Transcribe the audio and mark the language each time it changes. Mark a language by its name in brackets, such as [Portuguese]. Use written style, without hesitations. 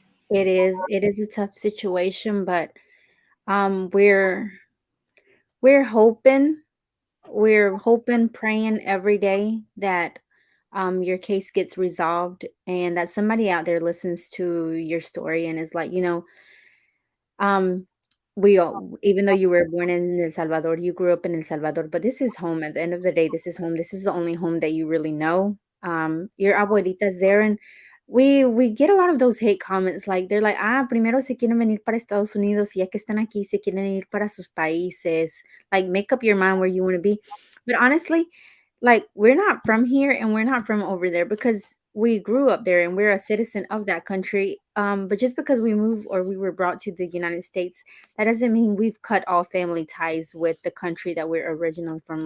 [English] It is a tough situation, but um, we're we're hoping we're hoping, praying every day that your case gets resolved and that somebody out there listens to your story and is like, um, we all, even though you were born in El Salvador, you grew up in El Salvador, but this is home. At the end of the day, this is home. This is the only home that you really know. Your abuelita's there, and we get a lot of those hate comments. Like they're like, [Spanish] primero se quieren venir para Estados Unidos, y ya que están aquí, se quieren ir para sus países. [English] Like, make up your mind where you want to be. But honestly, like we're not from here and we're not from over there because we grew up there and we're a citizen of that country. But just because we moved or we were brought to the United States, that doesn't mean we've cut all family ties with the country that we're originally from.